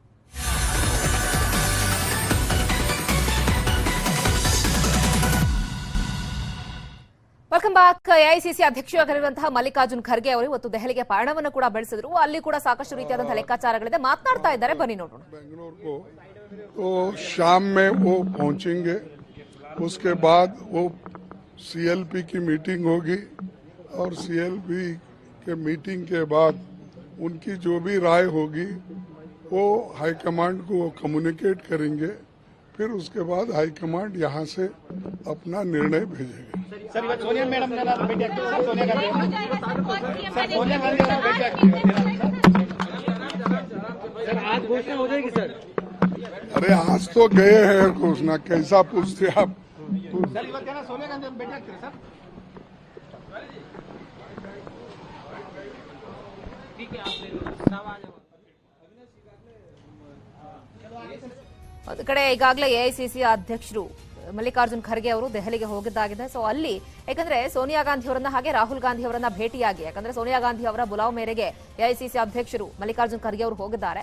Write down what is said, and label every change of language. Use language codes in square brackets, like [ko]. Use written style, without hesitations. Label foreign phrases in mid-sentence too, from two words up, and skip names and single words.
[en] welcome back. [kn] ಎಐಸಿಸಿ ಅಧ್ಯಕ್ಷರಾಗಿರುವಂತಹ ಮಲ್ಲಿಕಾರ್ಜುನ್ ಖರ್ಗೆ ಅವರು ಇವತ್ತು ದೆಹಲಿಗೆ ಪಯಣವನ್ನು ಕೂಡ ಬೆಳೆಸಿದ್ರು. ಅಲ್ಲಿ ಕೂಡ ಸಾಕಷ್ಟು ರೀತಿಯಾದಂತಹ ಲೆಕ್ಕಾಚಾರಗಳಿದೆ, ಮಾತನಾಡ್ತಾ ಇದ್ದಾರೆ, ಬನ್ನಿ ನೋಡೋಣ. [hi] बेंगलुरु को शाम में वो पहुंचेंगे. उसके बाद वो सीएलपी की मीटिंग होगी और सीएलपी के मीटिंग के बाद उनकी जो भी राय होगी वो हाईकमांड को कम्युनिकेट करेंगे. फिर उसके बाद हाईकमांड यहाँ से अपना निर्णय भेजेगा. [kn] ಸರ್, ಸೋನಿಯಾ ಮೇಡಂ ಕಾ भೇಟಿ ಆಗ್ತಿದೆ ಸರ್. सोनिया गांधी भೇಟಿ ಆಗ್ತಿದೆ सर. [hi] आज घोषणा हो जाएगी सर. अरे आज तो गए हैं घोषणा, कैसा पूछते आप. [kn] सर ಇವತ್ತೇನ सोनिया गांधी ಭೇಟಿ ಆಗ್ತಿದೆ ಸರ್. [hi] ठीक है, आप ले लो सब आ जाओ. [kn] ಒಂದು ಕಡೆ ಈಗಾಗಲೇ ಎಐಸಿಸಿ ಅಧ್ಯಕ್ಷರು ಮಲ್ಲಿಕಾರ್ಜುನ್ ಖರ್ಗೆ ಅವರು ದೆಹಲಿಗೆ ಹೋಗಿದ್ದಾಗಿದೆ. ಸೊ ಅಲ್ಲಿ ಯಾಕಂದ್ರೆ ಸೋನಿಯಾ ಗಾಂಧಿ ಅವರನ್ನ ಹಾಗೆ ರಾಹುಲ್ ಗಾಂಧಿ ಅವರನ್ನ ಭೇಟಿಯಾಗಿ, ಯಾಕಂದ್ರೆ ಸೋನಿಯಾ ಗಾಂಧಿ ಅವರ ಬುಲಾವ್ ಮೇರೆಗೆ ಎಐಸಿಸಿ ಅಧ್ಯಕ್ಷರು ಮಲ್ಲಿಕಾರ್ಜುನ್ ಖರ್ಗೆ ಅವರು ಹೋಗಿದ್ದಾರೆ.